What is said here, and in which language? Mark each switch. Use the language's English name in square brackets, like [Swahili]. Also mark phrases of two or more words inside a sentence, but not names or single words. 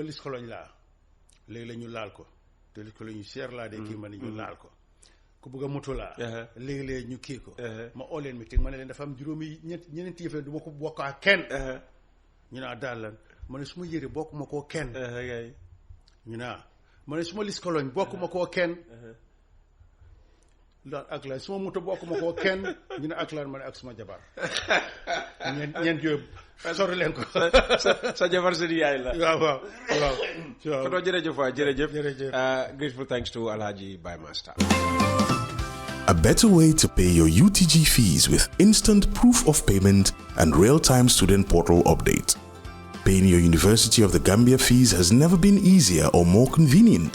[Wolof] a lis xoloñ laa léegi la ñu laal ko te lis xoloñ ñu seer laa de kii ma ni ñu laal ko ku bëgg a moto laa léegi-léegi ñu kii ko ma oo leen meeting ma ne leen dafa am juróomi ñeneenti yëf du ma ko bokk ak kenn ñu ne daal lan ma ne su ma yëre bokk ma koo kenn ñu ne ma ne su ma lis koloñ bokk ma koo kenn lan ak lan su ma moto bokk ma koo kenn ñu ne ak lan ma ne ak suma jabar ñeent yooyu sori leen ko sa jabar seen yaay la waaw koto jërëjëf waay jërëjëf [English] grateful thanks to [Wolof] Alhaji Baye Master. [English] A better way to pay your UTG fees with instant proof of payment and real-time student portal update. Paying your University of the Gambia fees has never been easier or more convenient.